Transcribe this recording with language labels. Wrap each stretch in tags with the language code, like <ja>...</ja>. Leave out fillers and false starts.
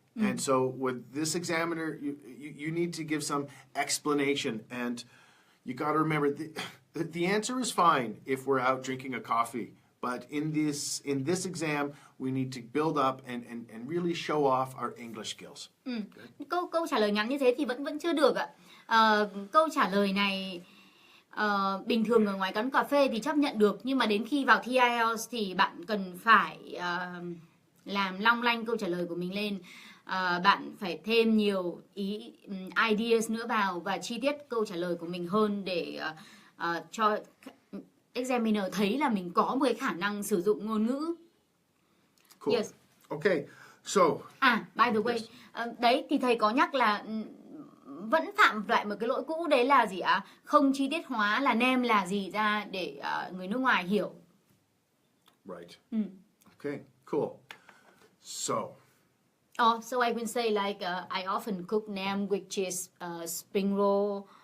<en>And so with this examiner, you need to give some explanation. And you got to remember, the answer is fine if we're out drinking a coffee. But in this exam, we need to build up and really show off our English skills.</en> <vi>Câu trả lời ngắn như thế thì vẫn chưa được ạ. Câu trả lời này bình thường ở ngoài quán cà phê thì chấp nhận được, nhưng mà đến khi vào thi IELTS thì bạn cần phải làm long lanh câu trả lời của mình lên. Bạn phải thêm nhiều ideas nữa vào và chi tiết câu trả lời của mình hơn để cho examiner thấy là mình có một cái khả năng sử dụng ngôn ngữ.</vi> <en>Cool. Yes. Okay. So. By the way,</en> <vi>đấy thì thầy có nhắc là vẫn phạm lại một cái lỗi cũ, đấy là gì ạ? Không chi tiết hóa là name là gì ra để người nước ngoài hiểu.</vi> <en>Right. Okay. Cool. So. So I will say like I often cook nam, which is spring roll.</en>